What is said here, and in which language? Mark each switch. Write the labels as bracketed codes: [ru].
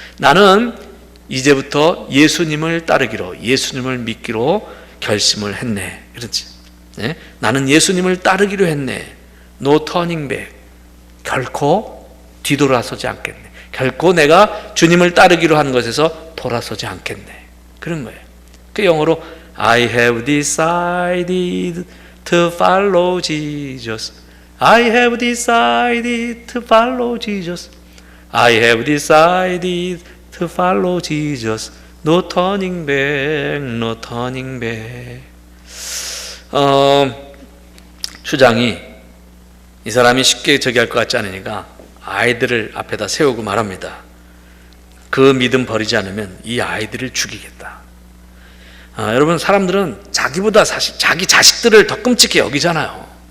[ko] 나는 이제부터 예수님을 따르기로, 예수님을 믿기로 결심을 했네. 그렇지. 네? 나는 예수님을 따르기로 했네. [en] No turning back. [ko] 결코 뒤돌아서지 않겠네. 결코 내가 주님을 따르기로 한 것에서 돌아서지 않겠네. 그런 거예요. 그 영어로 [en] I have decided to follow Jesus. I have decided to follow Jesus. I have decided to follow Jesus. No turning back, no turning back. [ko] 추장이 이 사람이 쉽게 저기 할 것 같지 않으니까 아이들을 앞에다 세우고 말합니다. 그 믿음 버리지 않으면 이 아이들을 죽이겠다. 여러분, 사람들은 자기보다 사실 자기 자식들을 더 끔찍히 여기잖아요.